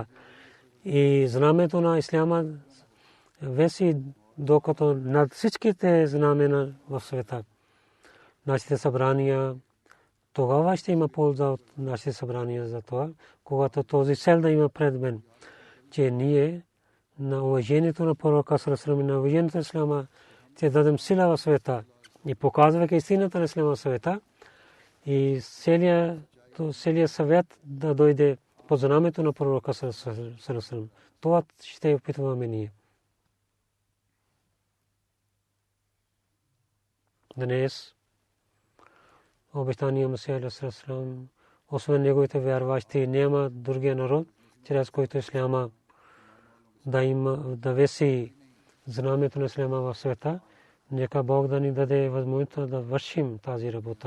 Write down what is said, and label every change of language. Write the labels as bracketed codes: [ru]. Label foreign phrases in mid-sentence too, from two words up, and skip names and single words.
[bg] И знамето на исляма веси, докато над всичките знамена в света. Нашите събрания, тогава ще има полза от нашите събрания за това, когато този цел да има пред мен, че ние на уважението на пророка [ar] صلى الله عليه وسلم, [bg] на уважението на исляма, ще дадем сила в света и показвайки истината на исляма в света и целият съвет да дойде под знамето на пророка [ar] صلى الله عليه وسلم. [bg] Това ще опитваме ние. Днес обещания Месия [ar] عليه السلام, [bg] освен неговите вярващи, няма другия народ, чрез който исляма да веси знамето на исляма в света. Нека Бог да ни даде възможност да вършим тази работа.